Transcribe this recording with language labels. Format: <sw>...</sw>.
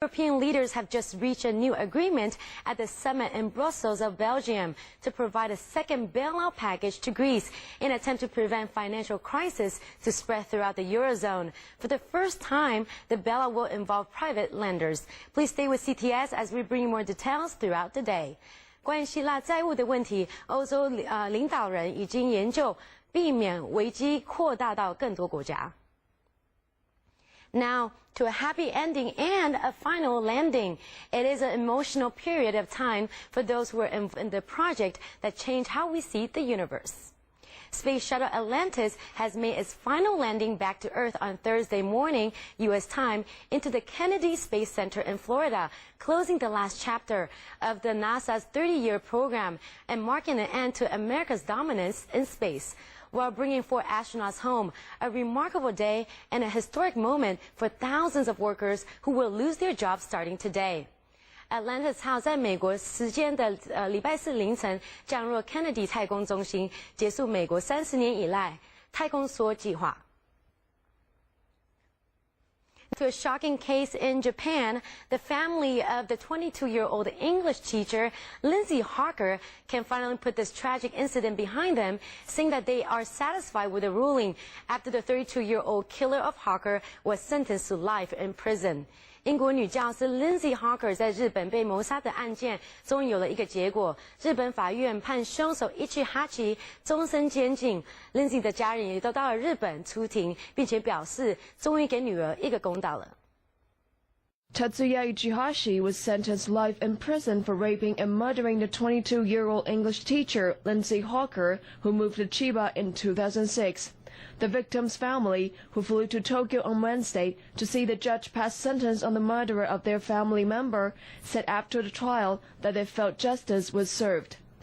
<en>European leaders have just reached a new agreement at the summit in Brussels of Belgium to provide a second bailout package to Greece in an attempt to prevent financial crisis to spread throughout the Eurozone. For the first time, the bailout will involve private lenders. Please stay with CTS as we bring you more details throughout the day.</en> <zh>关于希腊债务的问题，欧洲领导人已经研究避免危机扩大到更多国家。</zh> <en>Now, to a happy ending and a final landing. It is an emotional period of time for those who are in the project that changed how we see the universe. Space Shuttle Atlantis has made its final landing back to Earth on Thursday morning, U.S. time, into the Kennedy Space Center in Florida, closing the last chapter of the NASA's 30-year program and marking an end to America's dominance in space, while bringing 4 astronauts home, a remarkable day and a historic moment for thousands of workers who will lose their jobs starting today.</en> <zh>Atlantis 号在美国时间的礼拜四凌晨降落 Kennedy 太空中心，结束美国30年以来太空梭计划。</zh> <en>To a shocking case in Japan, the family of the 22-year-old English teacher, Lindsay Harker, can finally put this tragic incident behind them, saying that they are satisfied with the ruling after the 32-year-old killer of Harker was sentenced to life in prison.</en> <zh>英国女教师 Lindsay Harker 在日本被谋杀的案件终于有了一个结果，日本法院判凶手Ichihachi终身监禁。 Lindsay 的家人也都到了日本出庭，并且表示终于给女儿一个公道了。</zh> <en>Tatsuya Ichihashi was sentenced life in prison for raping and murdering the 22-year-old English teacher Lindsay Harker, who moved to Chiba in 2006. The victim's family, who flew to Tokyo on Wednesday to see the judge pass sentence on the murderer of their family member, said after the trial that they felt justice was served.</en>